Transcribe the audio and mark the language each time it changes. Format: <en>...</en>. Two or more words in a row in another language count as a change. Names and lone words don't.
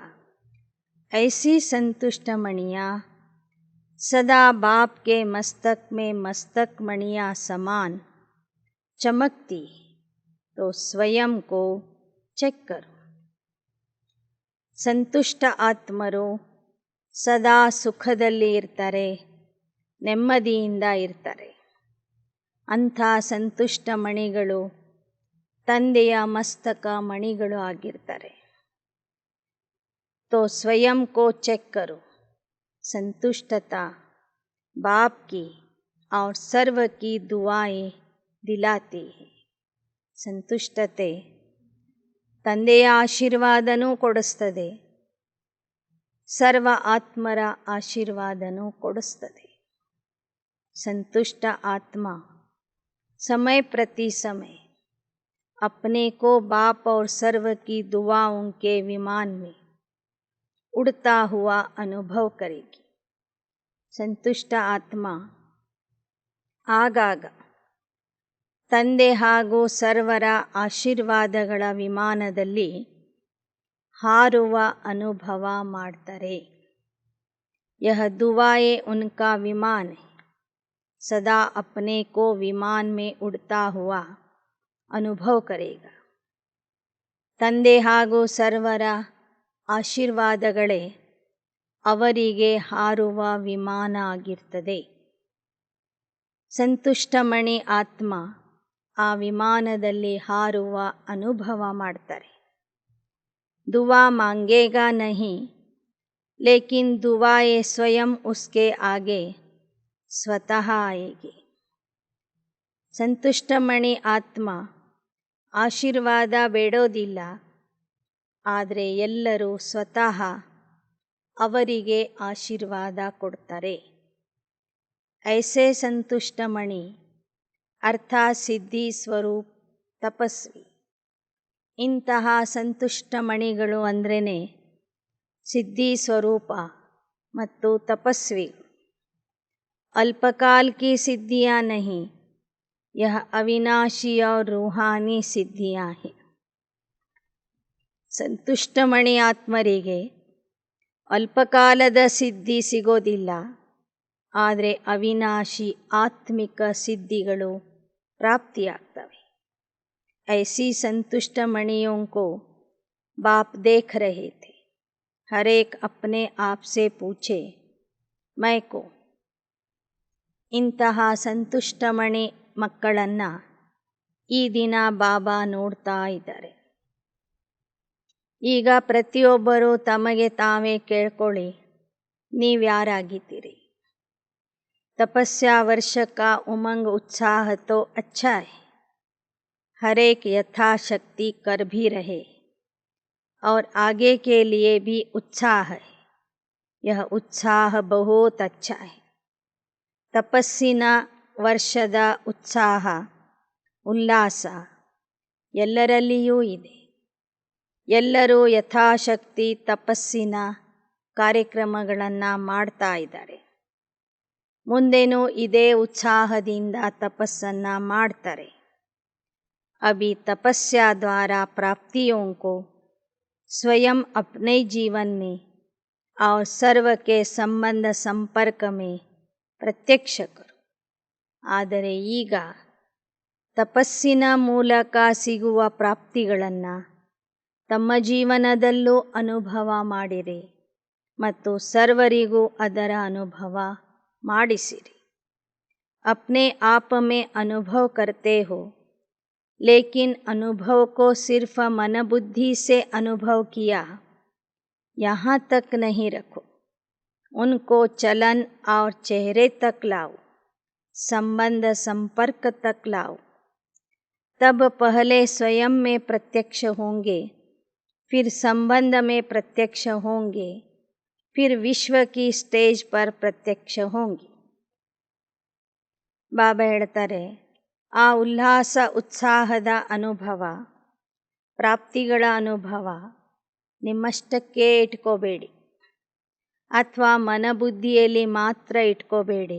<hi>ऐसी संतुष्ट मणियाँ सदा बाप के मस्तक में मस्तक मणियाँ समान चमकती. तो स्वयं को चेक करो.</hi> <kn>ಸಂತುಷ್ಟ ಆತ್ಮರು ಸದಾ ಸುಖದಲ್ಲಿ ಇರ್ತಾರೆ, ನೆಮ್ಮದಿಯಿಂದ ಇರ್ತಾರೆ. ಅಂಥ ಸಂತುಷ್ಟ ಮಣಿಗಳು ತಂದೆಯ ಮಸ್ತಕ ಮಣಿಗಳು ಆಗಿರ್ತಾರೆ.</kn> <hi>तो स्वयं को चेक करो. संतुष्टता बाप की और सर्व की दुआएं दिलाती है.</hi> <kn>ಸಂತುಷ್ಟತೆ ತಂದೆಯ ಆಶೀರ್ವಾದನೂ ಕೊಡಿಸ್ತದೆ, ಸರ್ವ ಆತ್ಮರ ಆಶೀರ್ವಾದನೂ ಕೊಡಿಸ್ತದೆ.</kn> <hi>संतुष्ट आत्मा समय प्रति समय अपने को बाप और सर्व की दुआओं के विमान में उड़ता हुआ अनुभव करेगी.</hi> <kn>ಸಂತುಷ್ಟ ಆತ್ಮ ಆಗಾಗ ತಂದೆ ಹಾಗೂ ಸರ್ವರ ಆಶೀರ್ವಾದಗಳ ವಿಮಾನದಲ್ಲಿ ಹಾರುವ ಅನುಭವ ಮಾಡ್ತಾರೆ.</kn> <hi>यह दुआएं उनका विमान है. सदा अपने को विमान में उड़ता हुआ अनुभव करेगा.</hi> <kn>ತಂದೆ ಹಾಗೂ ಸರ್ವರ ಆಶೀರ್ವಾದಗಳೇ ಅವರಿಗೆ ಹಾರುವ ವಿಮಾನ ಆಗಿರ್ತದೆ. ಸಂತುಷ್ಟಮಣಿ ಆತ್ಮ ಆ ವಿಮಾನದಲ್ಲಿ ಹಾರುವ ಅನುಭವ ಮಾಡ್ತಾರೆ.</kn> <hi>दुआ मांगेगा नहीं, लेकिन दुआएं स्वयं उसके आगे स्वतः आएगी.</hi> <kn>ಸಂತುಷ್ಟಮಣಿ ಆತ್ಮ ಆಶೀರ್ವಾದ ಬೇಡೋದಿಲ್ಲ, ಆದರೆ ಎಲ್ಲರೂ ಸ್ವತಃ ಅವರಿಗೆ ಆಶೀರ್ವಾದ ಕೊಡ್ತಾರೆ.</kn> <hi>ऐसे संतुष्ट मणि अर्थात</hi> <kn>ಸಿದ್ಧಿ ಸ್ವರೂಪ ತಪಸ್ವಿ. ಇಂತಹ ಸಂತುಷ್ಟ ಮಣಿಗಳು ಅಂದ್ರೇ ಸಿದ್ಧಿ ಸ್ವರೂಪ ಮತ್ತು ತಪಸ್ವಿಗಳು.</kn> <hi>अल्पकाल की सिद्धियाँ नहीं, यह अविनाशी और रूहानी सिद्धियाँ हैं.</hi> <kn>ಸಂತುಷ್ಟ ಮಣಿ ಆತ್ಮರಿಗೆ ಅಲ್ಪಕಾಲದ ಸಿದ್ಧಿ ಸಿಗೋದಿಲ್ಲ, ಆದರೆ ಅವಿನಾಶಿ ಆತ್ಮಿಕ ಸಿದ್ಧಿಗಳು ಪ್ರಾಪ್ತಿಯಾಗ್ತವೆ.</kn> <hi>ऐसी संतुष्ट मणियों को बाप देख रहे थे. हर एक अपने आप से पूछे, मैं को.</hi> <kn>ಇಂತಹ ಸಂತುಷ್ಟ ಮಣಿ ಮಕ್ಕಳನ್ನು ಈ ದಿನ ಬಾಬಾ ನೋಡ್ತಾ ಇದ್ದಾರೆ. ಈಗ ಪ್ರತಿಯೊಬ್ಬರೂ ತಮಗೆ ತಾವೇ ಕೇಳ್ಕೊಳ್ಳಿ, ನೀವ್ಯಾರಾಗಿದ್ದೀರಿ?</kn> <hi>तपस्या वर्ष का उमंग उत्साह तो अच्छा है. हर एक यथाशक्ति कर भी रहे और आगे के लिए भी उत्साह है. यह उत्साह बहुत अच्छा है.</hi> <kn>ತಪಸ್ಸಿನ ವರ್ಷದ ಉತ್ಸಾಹ ಉಲ್ಲಾಸ ಎಲ್ಲರಲ್ಲಿಯೂ ಇದೆ. ಎಲ್ಲರೂ ಯಥಾಶಕ್ತಿ ತಪಸ್ಸಿನ ಕಾರ್ಯಕ್ರಮಗಳನ್ನು ಮಾಡ್ತಾ ಇದ್ದಾರೆ. ಮುಂದೇನೂ ಇದೇ ಉತ್ಸಾಹದಿಂದ ತಪಸ್ಸನ್ನು ಮಾಡ್ತಾರೆ.</kn> <hi>अभी तपस्या द्वारा प्राप्तियों को स्वयं अपने जीवन में और सर्व के संबंध संपर्क में प्रत्यक्ष करो.</hi> <kn>ಆದರೆ ಈಗ ತಪಸ್ಸಿನ ಮೂಲಕ ಸಿಗುವ ಪ್ರಾಪ್ತಿಗಳನ್ನು ತಮ್ಮ ಜೀವನದಲ್ಲೂ ಅನುಭವ ಮಾಡಿರಿ ಮತ್ತು ಸರ್ವರಿಗೂ ಅದರ ಅನುಭವ ಮಾಡಿಸಿರಿ.</kn> <hi>अपने आप में अनुभव करते हो, लेकिन अनुभव को सिर्फ मन बुद्धि से अनुभव किया, यहाँ तक नहीं रखो. उनको चलन और चेहरे तक लाओ. संबंध संपर्क तक लाओ। तब पहले स्वयं में प्रत्यक्ष होंगे, फिर संबंध में प्रत्यक्ष होंगे, फिर विश्व की स्टेज पर प्रत्यक्ष होंगे।</hi> <kn>ಬಾಬಾ ಹೇಳ್ತಾರೆ, ಆ ಉಲ್ಲಾಸ ಉತ್ಸಾಹದ ಅನುಭವ, ಪ್ರಾಪ್ತಿಗಳ ಅನುಭವ ನಿಮ್ಮಷ್ಟಕ್ಕೆ ಇಟ್ಕೋಬೇಡಿ, ಅಥವಾ ಮನಬುದ್ಧಿಯಲ್ಲಿ ಮಾತ್ರ ಇಟ್ಕೋಬೇಡಿ.</kn>